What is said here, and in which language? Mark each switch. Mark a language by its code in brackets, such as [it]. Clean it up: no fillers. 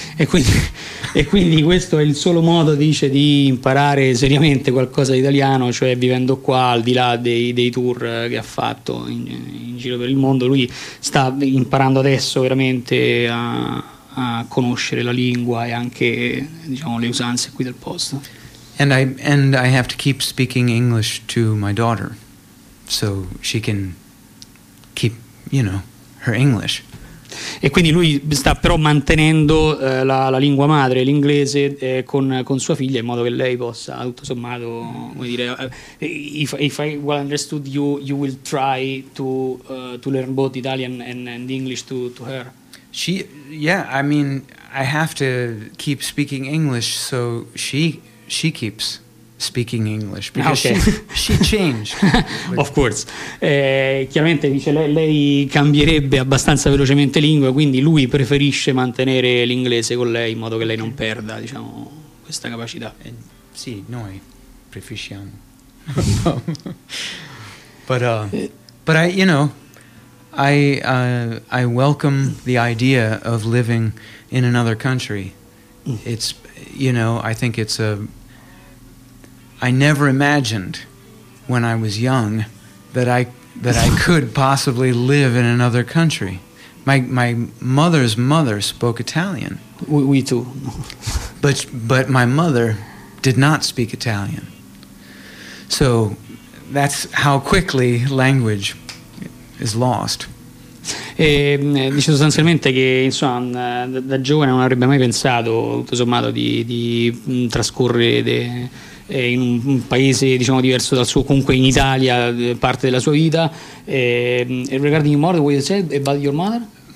[it] E quindi questo è il solo modo, dice, di imparare seriamente qualcosa di italiano, cioè vivendo qua, al di là dei tour che ha fatto in giro per il mondo. Lui sta imparando adesso veramente a conoscere la lingua e anche, diciamo, le usanze qui del posto. [en] And I have to keep speaking English to my daughter so she can keep, you know, her English. [it] E quindi lui sta però mantenendo la lingua madre, l'inglese, con sua figlia, in modo che lei possa, tutto sommato, come dire, [en] if I well understood you, you will try to learn both Italian and English to her. She, yeah, I mean, I have to keep speaking English so she keeps speaking English because okay. she changed. Of course. [it] Chiaramente, dice, lei cambierebbe abbastanza velocemente lingua, quindi lui preferisce mantenere l'inglese con lei in modo che lei non perda, diciamo, questa capacità. And, sì, noi preferisciamo. [en] But I welcome the idea of living in another country. It's, you know, I think it's a I never imagined when I was young that I could possibly live in another country. My mother's mother spoke Italian. We too. but my mother did not speak Italian. So that's how quickly language is lost. [it] E dice sostanzialmente che, insomma, da giovane non avrebbe mai pensato, tutto sommato, di trascorrere in un paese, diciamo, diverso dal suo, comunque in Italia, parte della sua vita. [en] Regarding your mother, what you said about your mother?